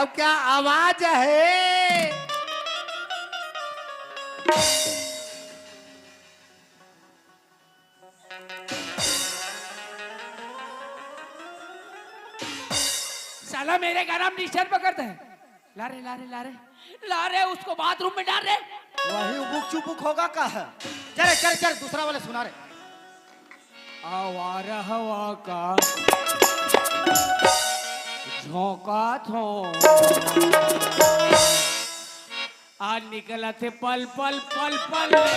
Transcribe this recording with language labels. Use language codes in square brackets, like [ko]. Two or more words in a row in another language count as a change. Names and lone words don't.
[hi] अब क्या आवाज है। साला मेरे का नाम डिस्टर्ब करता है। ला रे ला रे ला रे ला रे, उसको बाथरूम में डाल रे। वही उबुक चुबुक होगा का है। चल चल चल दूसरा वाले सुना रे। आवारा हवा का झोंका थो, आज निकला थे पल पल पल पल।